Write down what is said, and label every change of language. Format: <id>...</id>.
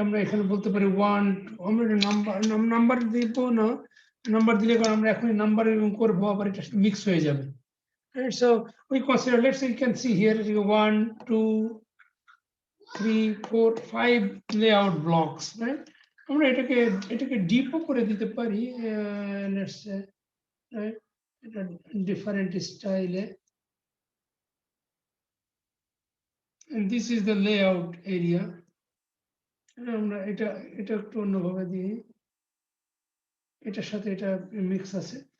<bn>আমরা এখানে বলতে পারি 1, আমরা নাম্বার দিব না, নাম্বার দিলে কারণ আমরা এখন নাম্বার করবো আবার এটা মিক্স হয়ে যাবে।</bn> <en>Right? So we consider, let's say you can see here 1, 2, 3, 4, 5 layout blocks, right?</en> <bn>আমরা এটাকে ডিপও করে দিতে পারি,</bn> <en>let's say,</en> <bn>right?</bn> <en>এটা different style, and this is the layout area.</en> <bn>আমরা এটা একটু অন্যভাবে দিই, এটার সাথে এটা মিক্স আছে।</bn>